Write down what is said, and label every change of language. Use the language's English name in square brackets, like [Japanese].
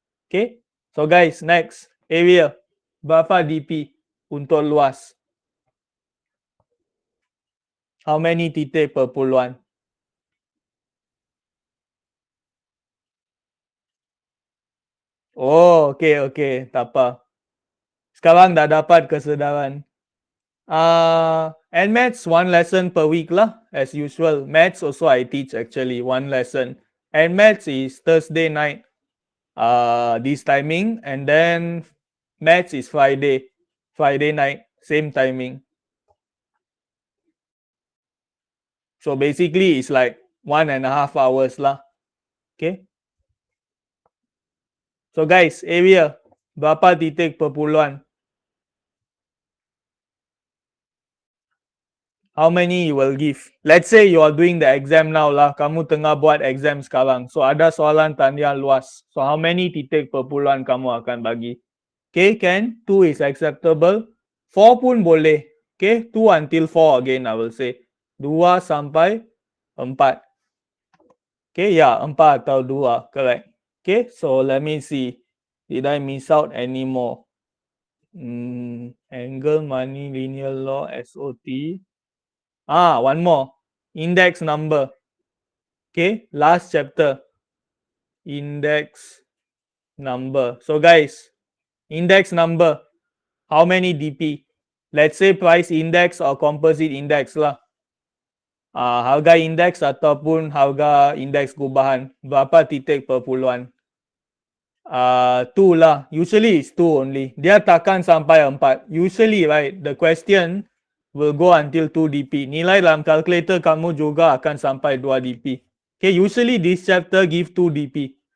[English] Okay. So guys, next area. [Malay] Berapa DP untuk luas? [English] How many titik perpuluhan? [Malay] Oh, okay. Tak apa. Sekarang dah dapat kesedaran. [English] And maths, 1 lesson per week lah, as usual. Maths also I teach actually, 1 lesson. And maths is Thursday night, this timing. And then maths is Friday night, same timing. So basically it's like 1.5 hours lah. Okay. So guys, area, [Malay] berapa titik perpuluhan? [English] How many you will give? Let's say you are doing the exam now lah. [Malay] Kamu tengah buat exam sekarang. So ada soalan tanya luas. [English] So how many [Malay] titik perpuluhan kamu akan bagi? [English] Okay, can? 2 is acceptable. [Malay] 4 pun boleh. [English] Okay, 2 until 4 again I will say. [Malay] 2 sampai 4. Okay, ya, 4 atau 2. Correct. [English] Okay, so let me see. Did I miss out any more? Angle, money, linear law, SOT. One more. Index number. Okay, last chapter. Index number. So guys, index number. How many DP? Let's say price index or composite index lah. [Malay] Harga index ataupun harga indeks gubahan. Berapa titik perpuluhan? 2 lah. [English] Usually it's 2 only. [Malay] Dia takkan sampai 4. [English] Usually, right, the question will go until 2 dp. [Malay] Nilai dalam calculator kamu juga akan sampai 2 dp. [English] Okay, usually this chapter give 2 dp.